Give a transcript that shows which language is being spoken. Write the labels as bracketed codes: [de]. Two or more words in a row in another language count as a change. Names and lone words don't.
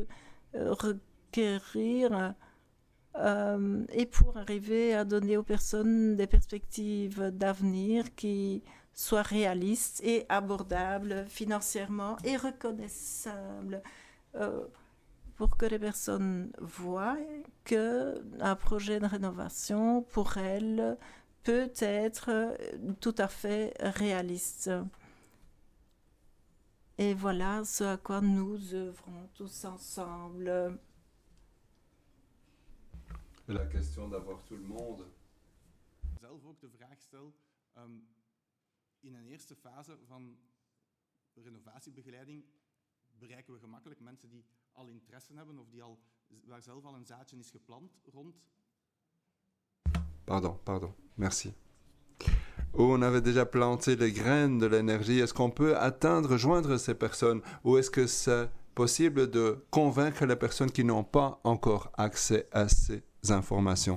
[fr] requérir, et pour arriver à donner aux personnes des perspectives d'avenir qui soient réalistes et abordables financièrement et reconnaissables, pour que les personnes voient qu'un projet de rénovation, pour elles, peut être tout à fait réaliste. Et voilà ce à quoi nous œuvrons tous ensemble. La question d'avoir tout le monde. [nl] Zelf ook de vraag stel, in een eerste fase van renovatiebegeleiding bereiken we gemakkelijk mensen die al interesse hebben of waar zelf al een zaadje is geplant rond. [fr] Pardon, merci. Où on avait déjà planté les graines de l'énergie, est-ce qu'on peut joindre ces personnes, ou est-ce que c'est possible de convaincre les personnes qui n'ont pas encore accès à ces informations?